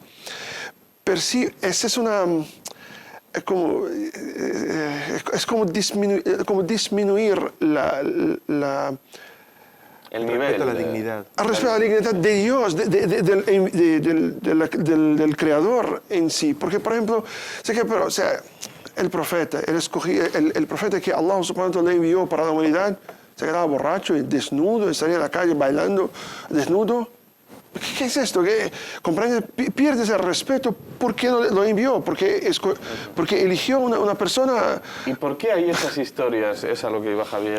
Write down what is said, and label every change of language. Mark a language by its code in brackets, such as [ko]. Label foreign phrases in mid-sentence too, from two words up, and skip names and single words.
[es] Pero sí, esa es una... Es como disminuir El nivel. La dignidad. al respeto a la dignidad de Dios, del Creador en sí. Porque, por ejemplo, o sea, el profeta, el profeta que [ar] الله سبحانه وتعالى [es] le envió para la humanidad, se quedaba borracho y desnudo, y salía a la calle bailando desnudo. ¿Qué es esto? ¿Comprende? Pierdes el respeto. ¿Por qué lo envió? Porque eligió una persona... ¿Y por qué hay esas historias? Es a lo que iba Javier.